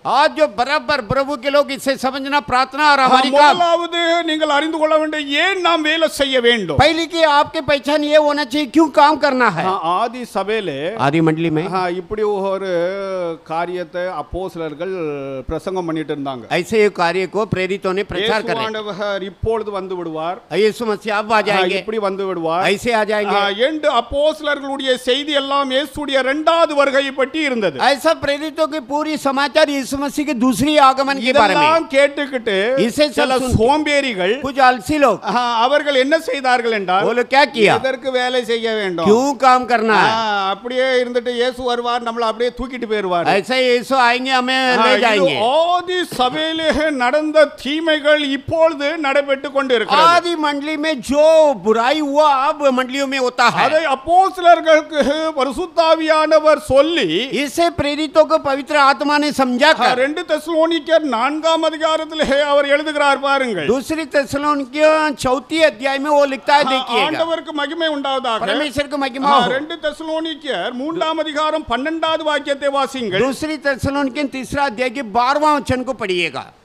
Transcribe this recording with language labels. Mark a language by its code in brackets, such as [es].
[hi] आज जो बराबर प्रभु के लोग इसे समझना प्रार्थना और हमारी काम [ta] முதலாவது நீங்கள் அறிந்து கொள்ள வேண்டும் ஏன் நாம் வேலை செய்ய வேண்டும் [hi] पहली की आपके पहचान ये होना चाहिए क्यों काम करना है [ta] ஆதி சபையிலே [hi] आदि मंडली में [ta] இப்படி ஒரு காரியத்தை அப்போஸ்தலர்கள் பிரசங்கம் பண்ணிட்டு இருந்தாங்க [hi] ऐसे एक कार्य को प्रेरितों ने प्रचार कर [ta] ஆண்டவர் இப்பொழுது வந்து விடுவார் [hi] यीशु मसीह अब आ जाएंगे [ta] இப்படி வந்து விடுவார் [hi] ऐसे आ जाएंगे [ta] என்று அப்போஸ்தலர்களுடைய செய்தி எல்லாம் இயேசுடைய இரண்டாவது வருகையை பற்றி இருந்தது [hi] ऐसा प्रेरितों की पूरी समाचार यीशु मसीह के दूसरी आगमन के बारे में [ta] இதெல்லாம் கேட்டுக்கிட்டு [hi] इसे [ta] சில சோம்பேறிகள் [hi] कुछ आलसी लोग [ta] அவர்கள் என்ன செய்தார்கள் என்றால் [hi] वो लोग क्या किया [ta] இதற்கு வேலை செய்ய வேண்டும் [hi] क्यों काम करना है [ta] அப்படியே இருந்துட்டு இயேசு வருவார் நம்மள அப்படியே தூக்கிட்டு போயிடுவார் [hi] ऐसे यीशु आएंगे हमें ले जाएंगे [ta] ஆதி சபையிலே நடந்த தீமைகள் இப்பொழுது நடைபெற்று கொண்டிருக்கிறது [hi] आदि मंडली में जो बुराई हुआ अब मंडलियों में होता है [ta] அதை அப்போஸ்தலர்களுக்கு பரிசுத்த ஆவியானவர் சொல்லி [hi] इसे प्रेरितों को पवित्र आत्मा ने समझा कर [ta] 2 தெசலோனிக்கர் 4ஆம் அதிகாரத்திலே அவர் எழுதுகிறார் பாருங்கள் [hi] दूसरी தெசலோனிकियों 4th अध्याय में वो लिखता है देखिएगा [ta] ஆண்டவருக்கு மகிமை உண்டாவதாக [hi] परमेश्वर को महिमा हो [ta] 2 தெசலோனிக்கர் 3ஆம் அதிகாரம் 12வது வாக்கியத்தை வாசியுங்கள் [hi] दूसरी தெசலோनिकियों 3रा अध्याय के 12वां वचन को पढ़िएगा